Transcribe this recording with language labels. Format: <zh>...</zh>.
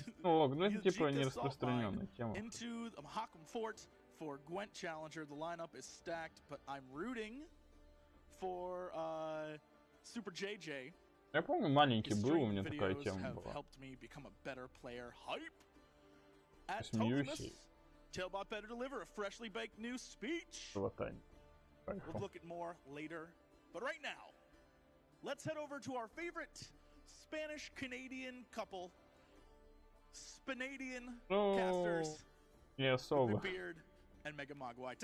<ru>ну это типа не распространенная тема.</ru> <en>Into the Mahakam Fort for Gvint Challenger. The lineup is stacked, but I'm rooting for Super JJ.</en> <ru>Я помню, маленький был, у меня такая тема была.</ru> <en>Helped me become a better player. Hype. At</en> <ru>Смеюсь.</ru> <en>Tailbot better deliver a freshly baked new speech. We'll look at more later. But right now, let's head over to our favorite Spanish-Canadian couple, Spanadian casters, Beard and Mega Mogwai.</en>